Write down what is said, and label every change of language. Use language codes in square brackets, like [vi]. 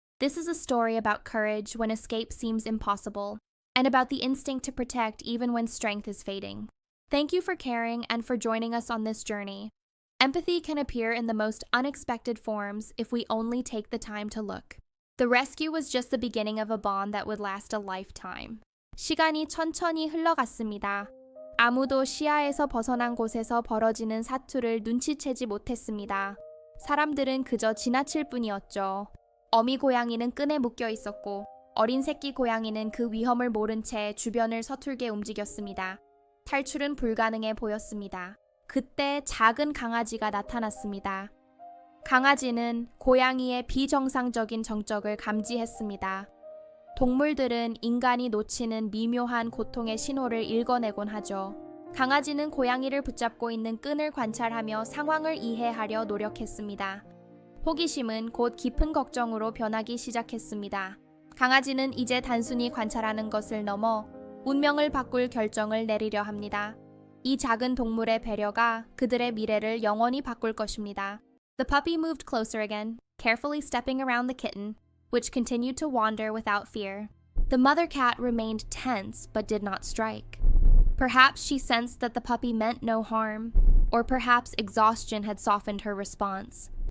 [en] This is a story about courage when escape seems impossible, and about the instinct to protect even when strength is fading. Thank you for caring and for joining us on this journey. Empathy can appear in the most unexpected forms if we only take the time to look. The rescue was just the beginning of a bond that would last a lifetime. [ko] 시간이 천천히 흘러갔습니다. 아무도 시야에서 벗어난 곳에서 벌어지는 사투를 눈치채지 못했습니다. 사람들은 그저 지나칠 뿐이었죠. 어미 고양이는 끈에 묶여 있었고 어린 새끼 고양이는 그 위험을 모른 채 주변을 서툴게 움직였습니다. 탈출은 불가능해 보였습니다. 그때 작은 강아지가 나타났습니다. 강아지는 고양이의 비정상적인 정적을 감지했습니다. 동물들은 인간이 놓치는 미묘한 고통의 신호를 읽어내곤 하죠. 강아지는 고양이를 붙잡고 있는 끈을 관찰하며 상황을 이해하려 노력했습니다. 호기심은 곧 깊은 걱정으로 변하기 시작했습니다. 강아지는 이제 단순히 관찰하는 것을 넘어 운명을 바꿀 결정을 내리려 합니다. 이 작은 동물의 배려가 그들의 미래를 영원히 바꿀 것입니다. [en] The puppy moved closer again, carefully stepping around the kitten, which continued to wander without fear. The mother cat remained tense but did not strike. Perhaps she sensed that the puppy meant no harm, or perhaps exhaustion had softened her response.